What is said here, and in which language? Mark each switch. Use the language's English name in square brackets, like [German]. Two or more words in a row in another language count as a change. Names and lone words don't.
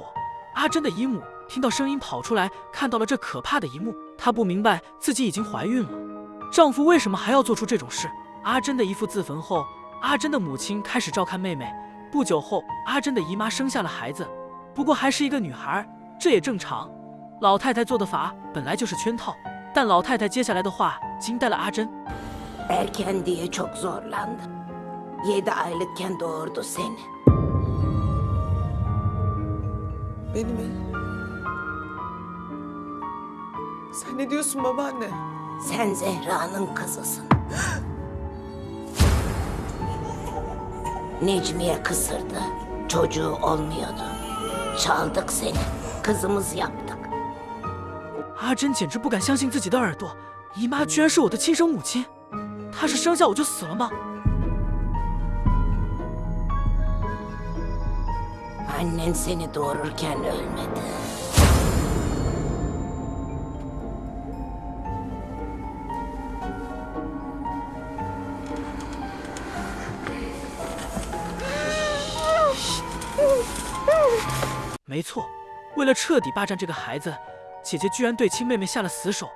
[Chinese] 阿珍的姨母听到声音跑出来，看到了这可怕的一幕，她不明白自己已经怀孕了，丈夫为什么还要做出这种事。阿珍的姨父自焚后，阿珍的母亲开始照看妹妹， 不久后，阿珍的姨妈生下了孩子，不过还是一个女孩，这也正常。老太太做的法本来就是圈套，但老太太接下来的话惊呆了阿珍。 [Turkish] Erken diye çok zorlandı. 7 aylıkken doğurdu seni. Beni mi? Sen ne diyorsun babaanne? Sen Zehra'nın kızısın. Necmiye kısırdı. Çocuğu olmuyordu. Çaldık seni. Kızımız yaptık. [Chinese] 阿珍简直不敢相信自己的耳朵，姨妈居然是我的亲生母亲，她是生下我就死了吗？ Annen seni doğururken ölmedi. “ 没错，为了彻底霸占这个孩子，姐姐居然对亲妹妹下了死手。”